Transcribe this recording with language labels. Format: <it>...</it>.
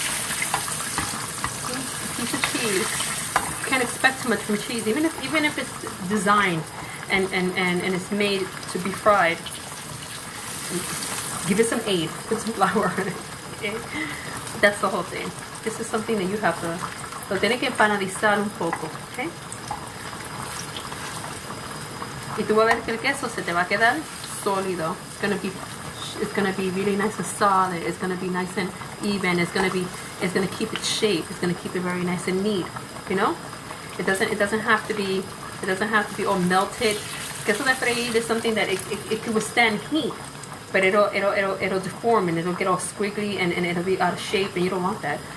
<en>Piece of cheese. You can't expect too much from cheese, even if it's designed and it's made to be fried. Give it some aid. Put some flour on it. Okay? That's the whole thing. This is something that you have to.</en> <es>Lo tiene que empanadizar un poco. Okay? Y tú vas a ver que el queso se te va a quedar sólido.</es> <en>It's gonna be really nice and solid. It's gonna be nice and even. It's gonna keep its shape. It's gonna keep it very nice and neat. You know, it doesn't have to be all melted. Queso de freír is something that it can withstand heat, but it'll deform and it'll get all squiggly and it'll be out of shape, and you don't want that.</en>